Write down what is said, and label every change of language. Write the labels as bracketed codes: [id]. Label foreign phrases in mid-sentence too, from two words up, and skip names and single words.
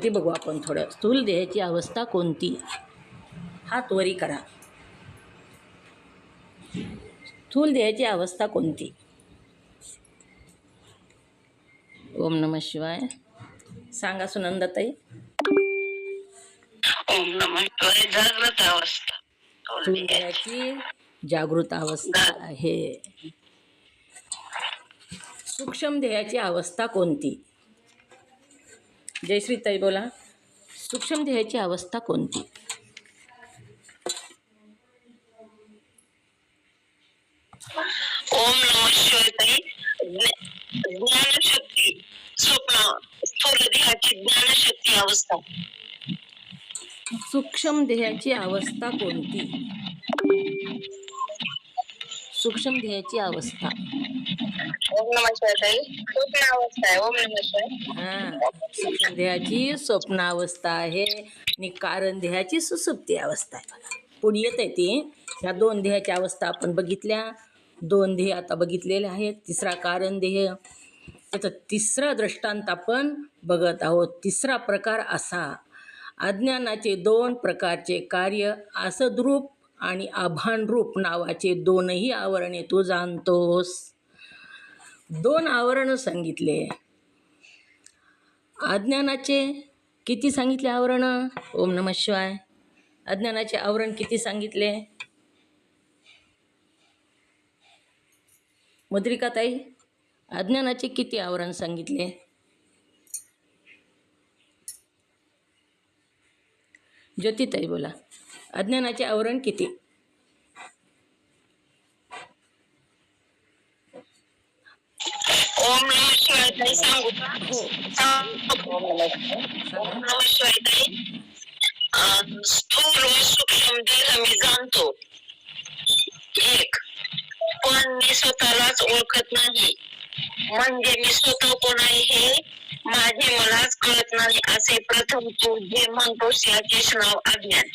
[mr] ती बघू आपण थोडं. स्थूल देहाची अवस्था कोणती? हात वरी करा. स्थूल देहाची अवस्था कोणती? [sa] ओम नमः शिवाय. [mr] सांगा सुनंदाताई. [sa] ओम नमः शिवाय. [mr] जागृत अवस्था. स्थूल देहाची जागृत अवस्था आहे. सूक्ष्म देहाची अवस्था कोणती? जयश्रीताई बोला. सूक्ष्म देहाची अवस्था कोणती? [sa] ओम नमः शिवाय ताई. [mr] ज्ञानशक्ती स्वप्न स्थूल देहाची ज्ञानशक्ती अवस्था. सूक्ष्म देहाची अवस्था कोणती? सूक्ष्म देहाची अवस्था. [sa] ओम नमः शिवाय [mr] ताई. स्वप्न अवस्था आहे. [sa] ओम नमः शिवाय. [mr] हा, सूक्ष्म देहाची स्वप्नावस्था आहे आणि कारण देहाची सुसुप्ती अवस्था आहे. बघा पुढे येत आहे ती. ह्या दोन देहाच्या अवस्था आपण बघितल्या. दोन देह आता बघितलेले आहेत. तिसरा कारण देह. त्याचा तिसरा दृष्टांत आपण बघत आहोत. तिसरा प्रकार असा, अज्ञानाचे दोन प्रकारचे कार्य असद्रूप आणि आभानरूप नावाचे दोनही आवरणे तू जाणतोस. दोन आवरण सांगितले. अज्ञानाचे किती सांगितले आवरण? [sa] ओम नमः शिवाय. [mr] अज्ञानाचे आवरण किती सांगितले? मुद्रिका ताई, अज्ञानाचे किती आवरण सांगितले? ज्योतिताई बोला, अज्ञानाचे आवरण किती? [sa] ओम नमः शिवाय [mr] ताई सांगू का? हो, [sa] ओम नमः शिवाय ताई. [mr] स्थूल व सूक्ष्म देह मी जाणतो. एक, पण मी स्वतःलाच ओळखत नाही. म्हणजे मी स्वतः कोण आहे हे माझे मलाच कळत नाही असे प्रथम तू जे म्हणतोस याचेच नाव अज्ञान.